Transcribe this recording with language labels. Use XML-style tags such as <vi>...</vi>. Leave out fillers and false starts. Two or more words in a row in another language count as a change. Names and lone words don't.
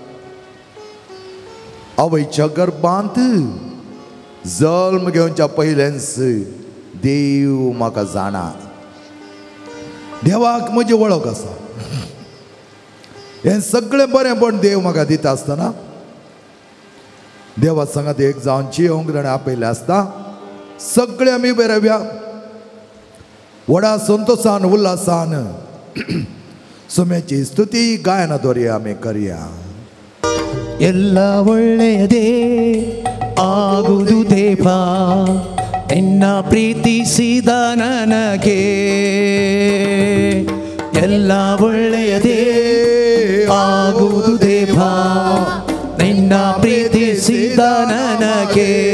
<kok>आवयच्या गर्भांत जल्म घेवच्या पयलेंच देव म्हाका जाणा देवाक म्हजी वळख आसा हें सगळें बरेंपण देव म्हाका दिता आसतना देवा सांगात एक जावन जियोंक ताणें आपयलें आसता सगळे आमी बेरव्या व्हडा संतोशान उल्हासान सोम्याची स्तुती ಗಾಯನದವರೇ ಆಮೆ ಕರಿಯ</kok> <kn>ಎಲ್ಲ ಒಳ್ಳೆಯದೇ ಆಗುವುದು ದೇವ ನಿನ್ನ ಪ್ರೀತಿಸಿದ ನನಗೆ ಎಲ್ಲ ಒಳ್ಳೆಯದೇ ಆಗುವುದು ದೇವ ನಿನ್ನ ಪ್ರೀತಿಸಿದ ನನಗೆ</kn>